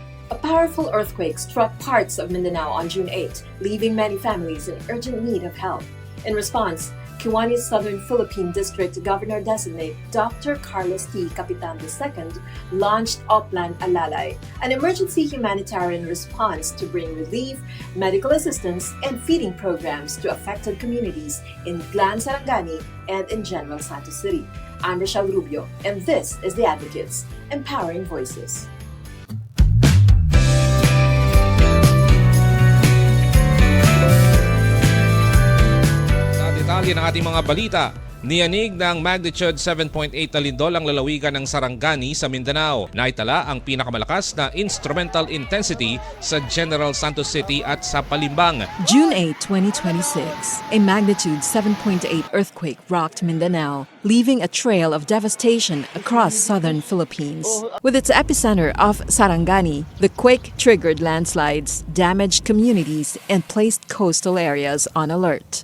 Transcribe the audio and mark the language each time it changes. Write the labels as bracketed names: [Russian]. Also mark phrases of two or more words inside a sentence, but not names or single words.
[English] A powerful earthquake struck parts of Mindanao on June 8, leaving many families in urgent need of help. In response, Kiwani's Southern Philippine District Governor-designate Dr. Carlos T. Capitan II launched Oplan Alalay, an emergency humanitarian response to bring relief, medical assistance, and feeding programs to affected communities in Glan Sarangani and in General Santos City. I'm Rochelle Rubio, and this is The Advocates, Empowering Voices. [Filipino] Detalye ng ating mga balita. Niyanig ng magnitude 7.8 na lindol ang lalawigan ng Sarangani sa Mindanao. Naitala ang pinakamalakas na instrumental intensity sa General Santos City at sa Palimbang. [English] June 8, 2026, a magnitude 7.8 earthquake rocked Mindanao, leaving a trail of devastation across southern Philippines. With its epicenter off Sarangani, the quake triggered landslides, damaged communities, and placed coastal areas on alert.